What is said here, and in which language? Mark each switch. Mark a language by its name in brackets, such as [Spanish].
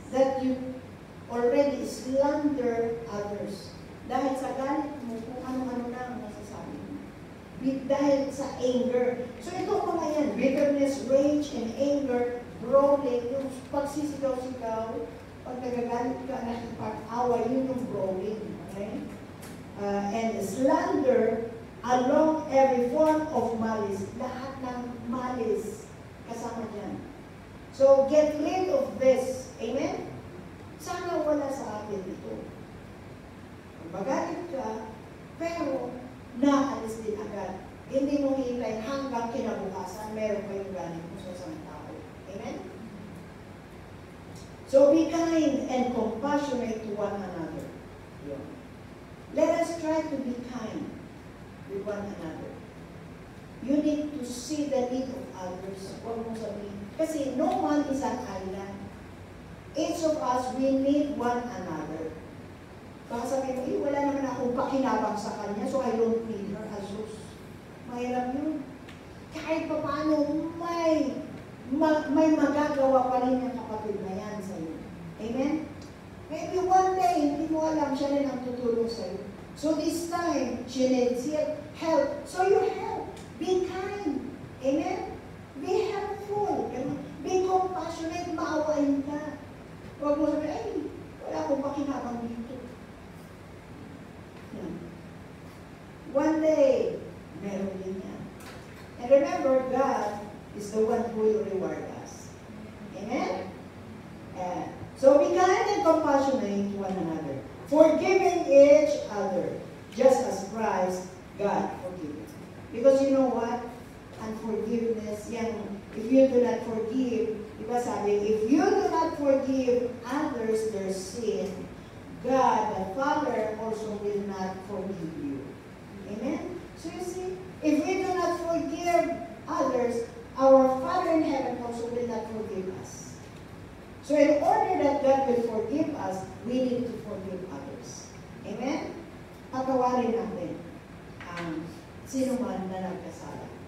[English] That you already slander others. [Filipino] Dahil sa galit mo, kung ano-ano na ang nasasabi mo. Dahil sa anger. So ito mga yan, bitterness, rage, and anger, brawling, yung pagsisigaw-sigaw, pag nagagalit ka, nakipag-away, yun yung brawling. Okay? [English] And slander, along every form of malice. [Filipino] Lahat ng malice kasama dyan. [English] So, get rid of this. Amen? [Filipino] Sana wala sa atin ito. Magalit ka, pero naalis din agad. Hindi mo hintay hanggang kinabukasan, meron pa yung galit mo sa isang tao. Amen? [English] So, be kind and compassionate to one another. Let us try to be kind with one another. You need to see the need of others. [Filipino] Huwag mo sabihin. [English] Kasi no one is an island. Each of us, we need one another. [Filipino] Baka sabihin mo, wala naman akong pakinabang sa kanya, [English] so I don't need her. [Filipino] Asus. Mahirap yun. Kahit pa paano, may magagawa pa rin yung kapatid na yan sa'yo. Amen? [English] Maybe one day, [Filipino] hindi mo alam, siya rin ang tutulong sa'yo. [English] So this time, she needs help. So you help. Be kind. Amen? Be helpful. Be compassionate. [Filipino] Maawain ka. Huwag mo sabihin, ay, wala akong pakinabang dito. [English] One day, meron din yan. And remember, God is the one who will reward us. Amen? So be kind and compassionate to one another, forgiving each other, just as Christ, God, forgives. Because you know what? Unforgiveness, if you do not forgive, [Filipino] diba sabi, [English] if you do not forgive others their sin, God, the Father, also will not forgive you. Amen? So you see, if we do not forgive others, our Father in heaven also will not forgive us. So in order that God will forgive us, we need to forgive others. Amen? [Filipino] Patawarin natin ang sino man na nagkasala.